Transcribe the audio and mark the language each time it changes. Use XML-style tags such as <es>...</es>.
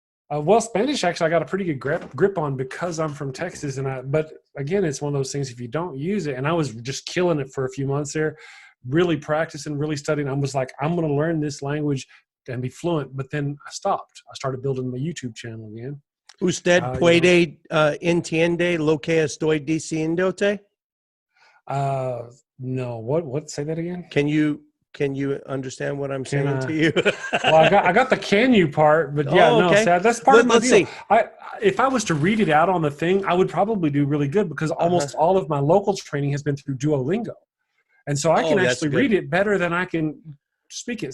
<en>Well, Spanish, actually, I got a pretty good grip on because I'm from Texas. But again, it's one of those things, if you don't use it, and I was just killing it for a few months there, really practicing, really studying. I was like, I'm going to learn this language and be fluent. But then I stopped. I started building my YouTube channel again.</en> <es>Usted puede entiende lo que estoy diciéndote?</es> <en>No. What? Say that again. Can you understand what I'm saying to you? Well, I got the can you part, but yeah, okay. No, that's part of my deal. See. If I was to read it out on the thing, I would probably do really good because almost all of my local training has been through Duolingo. And so I can actually read it better than I can speak it.</en>